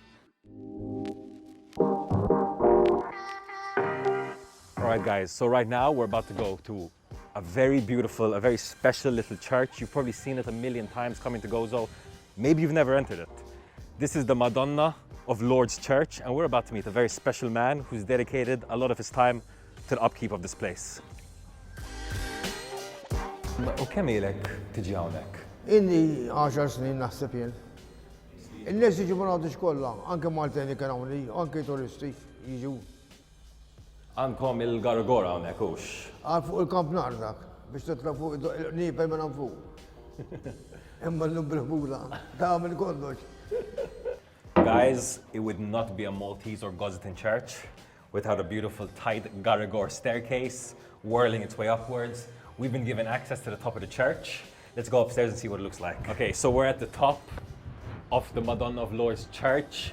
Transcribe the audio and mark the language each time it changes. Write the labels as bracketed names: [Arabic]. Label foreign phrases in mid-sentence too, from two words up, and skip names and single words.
[English] All right guys, so right now we're about to go to a very beautiful, a very special little church. You've probably seen it a million times coming to Gozo. Maybe you've never entered it. This is the Madonna of Lourdes Church, and we're about to meet a very special man who's dedicated a lot of his time to the upkeep of this place. [Maltese] U kemm ilek tiġi hawnhekk? Inni 10 snin naħseb jien. In-nies jiġu minn għadix kollha, anke Malteni kien hawn, anke turisti jiġu. Għandkom il-Gargora hawnhekk hux? Għal fuq il-kamp nar dak, biex titla' fuq nipel minn hemm fuq. Imma llum bil-ħbula, tagħmel kollox. [English] Guys, it would not be a Maltese or Gozitan church without a beautiful tight Garagor staircase whirling its way upwards. we've been given access to the top of the church. Let's go upstairs and see what it looks like. Okay, so we're at the top of the Madonna of Lourdes church.